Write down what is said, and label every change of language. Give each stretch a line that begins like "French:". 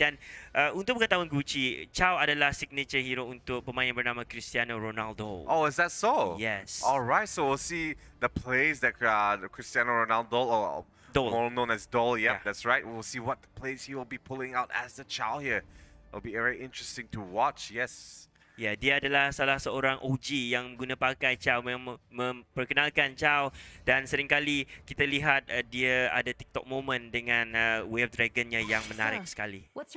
Malay: Dan untuk pengetahuan Gucci, Chow adalah signature hero untuk pemain yang bernama Cristiano Ronaldo.
English: Oh, is that so? Yes. Alright, so we'll see the plays that Cristiano Ronaldo, or more known as Dole, yep, that's right. We'll see what plays he will be pulling out as the Chow here. It'll be very interesting to watch, yes.
Malay: Ya, dia adalah salah seorang OG yang guna pakai Chow, memperkenalkan Chow, dan seringkali kita lihat dia ada TikTok moment dengan Wave Dragon-nya yang menarik sekali.